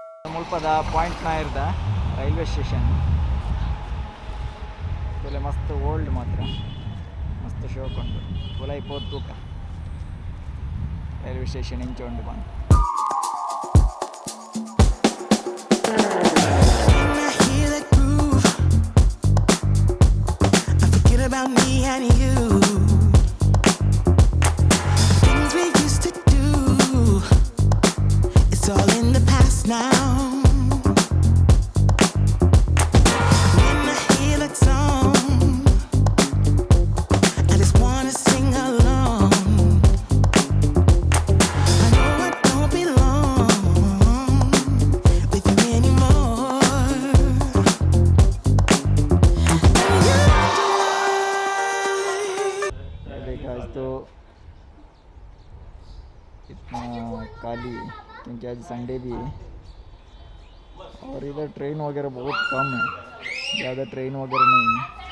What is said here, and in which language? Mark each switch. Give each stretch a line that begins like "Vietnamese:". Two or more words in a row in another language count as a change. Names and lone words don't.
Tulu: ಮುಲ್ಪದ ಪಾಯಿಂಟ್ ನಾಯರ್ದ
English: railway station
Tulu: ಬೆಲೆ ಮಸ್ತ್ ಓಲ್ಡ್ ಮಾತ್ರ ಮಸ್ತ್ ಶೋಕ್ ಉಂಟು ಪುಲೈ ಪೋದ್ ತೂಕ
English: railway station
Tulu: ಇಂಚ ಉಂಟು ಬಂದು
English: about me and you, things we used to do, it's all in the past now. When I hear that song, I just wanna sing along. I know I don't belong with you anymore.
Hindi: तो इतना काली क्योंकि आज संडे भी है और इधर ट्रेन वगैरह बहुत कम है, ज़्यादा ट्रेन वगैरह नहीं है।